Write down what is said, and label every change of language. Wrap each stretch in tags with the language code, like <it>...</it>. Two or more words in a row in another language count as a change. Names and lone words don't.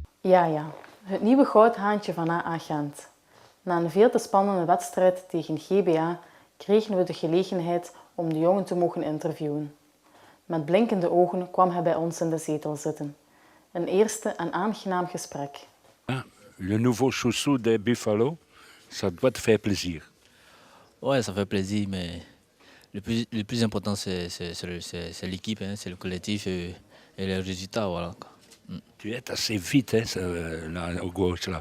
<nl>Ja, het nieuwe goudhaantje van AA Gent. Na een veel te spannende wedstrijd tegen GBA kregen we de gelegenheid om de jongen te mogen interviewen. Met blinkende ogen kwam hij bij ons in de zetel zitten. Een eerste en aangenaam gesprek.</nl> <fr>Le nouveau chouchou des Buffalo, ça doit te faire plaisir. Ouais, ça fait plaisir, mais le plus important, c'est l'équipe, hein, c'est le collectif et les résultats. Voilà, quoi. Tu es assez vite, hein, là, au gauche, là.</fr>